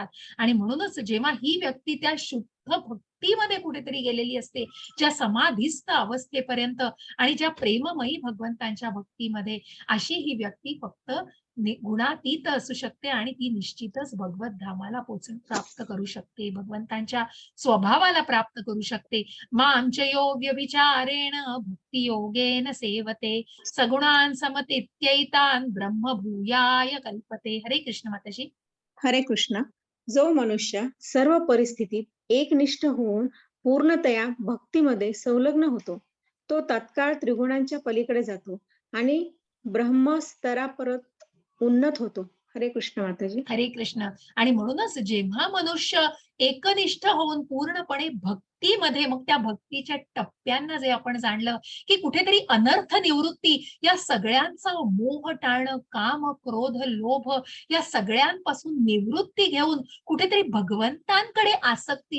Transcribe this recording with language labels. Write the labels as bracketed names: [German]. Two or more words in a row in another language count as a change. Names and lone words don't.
[Marathi] आणि म्हणूनच जेव्हा ही व्यक्ती त्या शुद्ध भक्तीमध्ये कुठेतरी गेलेली असते, ज्या समाधीस्थ अवस्थेपर्यंत आणि ज्या प्रेममयी भगवंतांच्या भक्तीमध्ये, अशी ही व्यक्ती फक्त गुणातीत असू शकते आणि ती निश्चितच भगवत धामाला प्राप्त करू शकते, भगवंतांच्या स्वभावाला प्राप्त करू शकते. [Sanskrit] मांचयो व्यभिचारेण भक्ती योगेन सेवते सगुणान समतीत्यैतान ब्रह्म भूयाय कल्पते. [Marathi] हरे कृष्ण माताजी. हरे कृष्ण. जो मनुष्य सर्व परिस्थितीत एकनिष्ठ होऊन पूर्णतया भक्तीमध्ये संलग्न होतो, तो तत्काळ त्रिगुणांच्या पलीकडे जातो आणि ब्रह्मस्तरापर्यंत उन्नत होतो. हरे कृष्ण माताजी. हरे कृष्ण. आणि म्हणूनच जेव्हा मनुष्य एकनिष्ठ होऊन पूर्णपणे भक्तीमध्ये, मग त्या भक्तीच्या टप्प्यांना जे आपण जाणलं की कुठेतरी अनर्थ निवृत्ती, या सगळ्यांचा मोह टाळणं, काम, क्रोध, लोभ या सगळ्यांपासून निवृत्ती घेऊन कुठेतरी भगवंतांकडे आसक्ती